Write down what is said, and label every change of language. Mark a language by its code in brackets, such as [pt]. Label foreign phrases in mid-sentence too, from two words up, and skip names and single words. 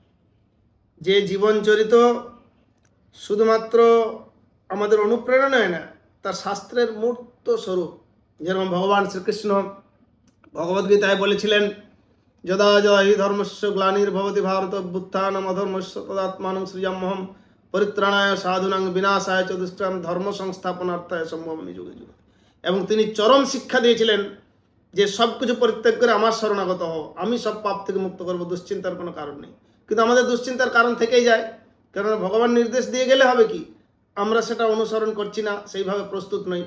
[bn] যে জীবন চরিত শুধুমাত্র আমাদের অনুপ্রেরণায় না, তার শাস্ত্রের মূর্ত স্বরূপ। যেরকম ভগবান শ্রীকৃষ্ণ ভগবদ্গীতায় বলেছিলেন, [sa] যদা যদা হি ধর্মস্য গ্লানির্ভবতি ভারত অভ্যুত্থানম অধর্মস্য তদাত্মানং সৃজাম্যহম পরিত্রাণায় সাধুনাং বিনাশায় চ দুষ্টাং ধর্ম সংস্থাপনার্থায় সম্ভবামি যুগে যুগে। [bn] এবং তিনি চরম শিক্ষা দিয়েছিলেন যে সব কিছু পরিত্যাগ করে আমার শরণাগত হও, আমি সব পাপ থেকে মুক্ত করবো, দুশ্চিন্তার কোনো কারণ নেই। কিন্তু আমাদের দুশ্চিন্তার কারণ থেকেই যায়, কারণ ভগবান নির্দেশ দিয়ে গেলে হবে কি, আমরা সেটা অনুসরণ করছি না, সেইভাবে প্রস্তুত নই।